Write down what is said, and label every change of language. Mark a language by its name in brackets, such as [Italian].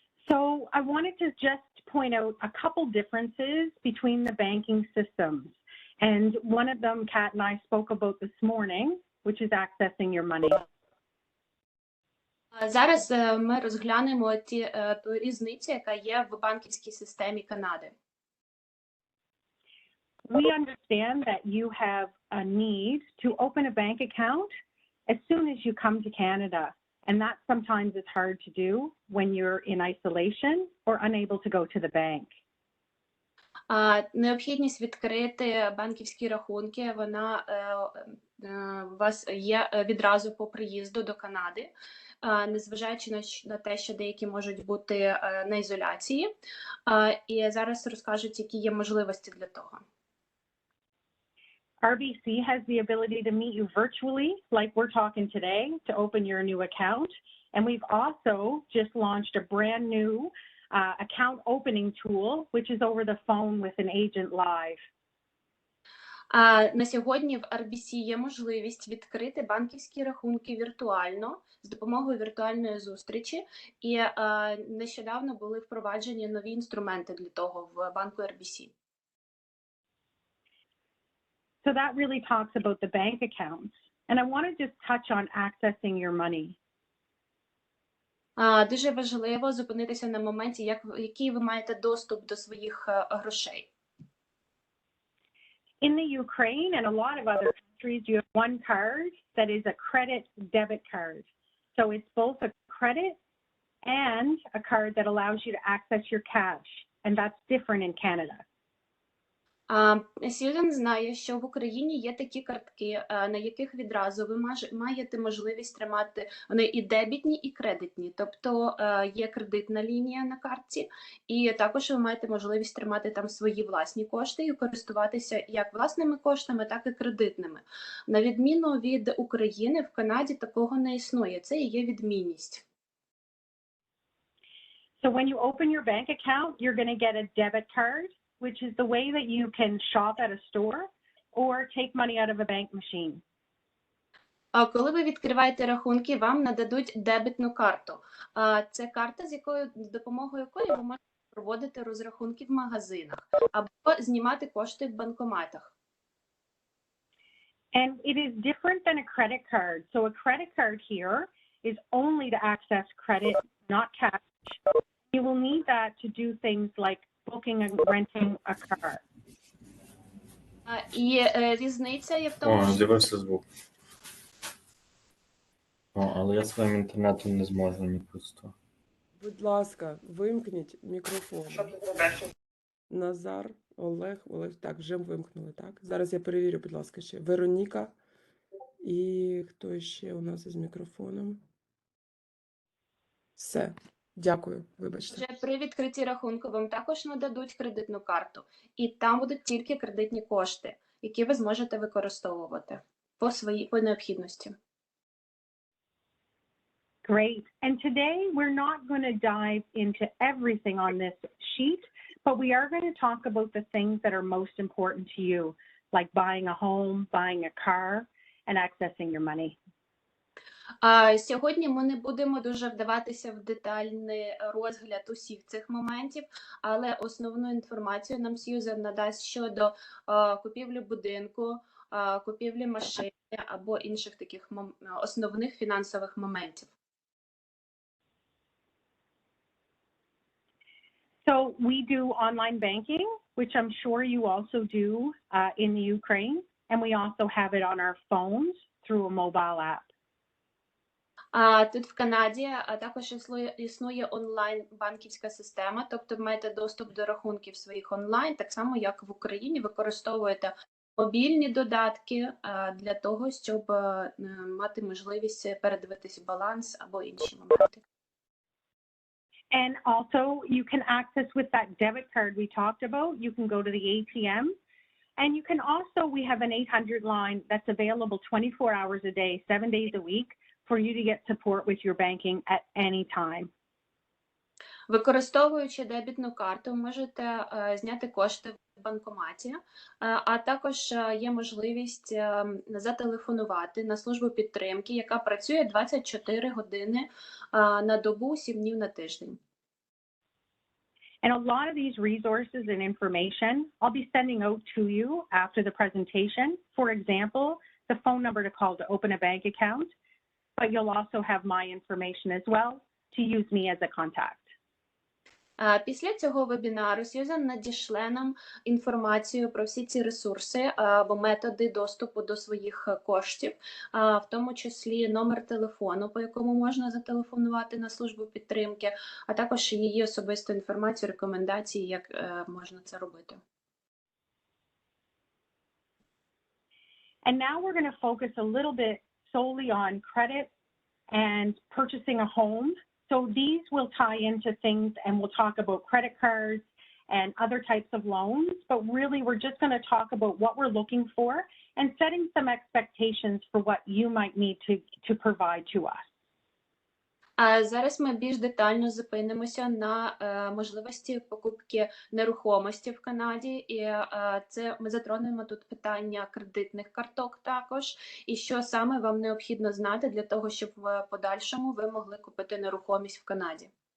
[English] So I wanted to just point out a couple differences between the banking systems. And one of them, Kat and I spoke about this morning, which is accessing your money. [Ukrainian] Зараз ми розглянемо ту різницю, яка є в банківській системі Канади. [English] We understand that you have a need to open a bank account as soon as you come to Canada. And that sometimes is hard to do when you're in isolation or unable to go to the bank. [Ukrainian] Необхідність відкрити банківські рахунки, вона у вас є відразу по приїзду до Канади, незважаючи на те, що деякі можуть бути на ізоляції. І зараз розкажуть, які є можливості для того. [English] RBC has the ability to meet you virtually, like we're talking today, to open your new account. And we've also just launched a brand new account opening tool, which is over the phone with an agent live. [Ukrainian] На сьогодні в RBC є можливість відкрити банківські рахунки віртуально з допомогою віртуальної зустрічі. І нещодавно були впроваджені нові інструменти для того в банку RBC. [English] So that really talks about the bank accounts. And I want to just touch on accessing your money. [Ukrainian] Дуже важливо зупинитися на моменті, який ви маєте доступ до своїх грошей. [English] In the Ukraine and a lot of other countries, you have one card that is a credit debit card. So it's both a credit and a card that allows you to access your cash. And that's different in Canada. [Ukrainian] Сьюзен знає, що в Україні є такі картки, на яких відразу ви маєте можливість тримати, вони і дебітні, і кредитні. Тобто є кредитна лінія на картці, і також ви маєте можливість тримати там свої власні кошти і користуватися як власними коштами, так і кредитними. На відміну від України, в Канаді такого не існує. Це і є відмінність. [English] So when you open your bank account, you're going to get a debit card, which is the way that you can shop at a store or take money out of a bank machine. [Ukrainian] Коли ви відкриваєте рахунки, вам нададуть дебетну карту. Це карта, з допомогою якої ви можете проводити розрахунки в магазинах або знімати кошти в банкоматах. [English] And it is different than a credit card. So a credit card here is only to access credit, not cash. You will need that to do things like booking and renting a car. [Ukrainian] І різниця є в тому, що... Дивився звук. Але я своїм інтернетом не зможу ні просто. Будь ласка, вимкніть мікрофон. Назар, Олег, так, вже вимкнули, так? Зараз я перевірю, будь ласка, ще. Вероніка і хто ще у нас із мікрофоном? Все. Дякую, вибачте. Вже при відкритті рахунку вам також нададуть кредитну карту. І там будуть тільки кредитні кошти, які ви зможете використовувати по необхідності. [English] Great. And today we're not going to dive into everything on this sheet, but we are going to talk about the things that are most important to you, like buying a home, buying a car, and accessing your money. [Ukrainian] Сьогодні ми не будемо дуже вдаватися в детальний розгляд усіх цих моментів, але основну інформацію нам Сьюзен надасть щодо купівлі будинку, купівлі машини або інших таких основних фінансових моментів. [English] So we do online banking, which I'm sure you also do in the Ukraine, and we also have it on our phones through a mobile app. [Ukrainian] Тут в Канаді також існує онлайн-банківська система, тобто ви маєте доступ до рахунків своїх онлайн, так само як в Україні використовуєте мобільні додатки для того, щоб мати можливість передивитися баланс або інші моменти. [English] And also you can access with that debit card we talked about, you can go to the ATM, and you can also, we have an 800 line that's available 24 hours a day, 7 days a week, for you to get support with your banking at any time. [Ukrainian] Використовуючи дебітну карту, ви можете зняти кошти в банкоматі, а також є можливість зателефонувати на службу підтримки, яка працює 24 години на добу, 7 днів на тиждень. [English] And a lot of these resources and information I'll be sending out to you after the presentation. For example, the phone number to call to open a bank account, but you'll also have my information as well to use me as a contact. [Ukrainian] Після цього вебінару Сьюзан надішле нам інформацію про всі ці ресурси або методи доступу до своїх коштів, в тому числі номер телефону, по якому можна зателефонувати на службу підтримки, а також її особисту інформацію, рекомендації, як можна це робити. [English] And now we're going to focus a little bit solely on credit and purchasing a home. So these will tie into things, and we'll talk about credit cards and other types of loans, but really we're just going to talk about what we're looking for and setting some expectations for what you might need to provide to us. [Ukrainian] Зараз ми більш детально зупинимося на можливості покупки нерухомості в Канаді, і це ми затронемо тут питання кредитних карток також, і що саме вам необхідно знати для того, щоб в подальшому ви могли купити нерухомість в Канаді.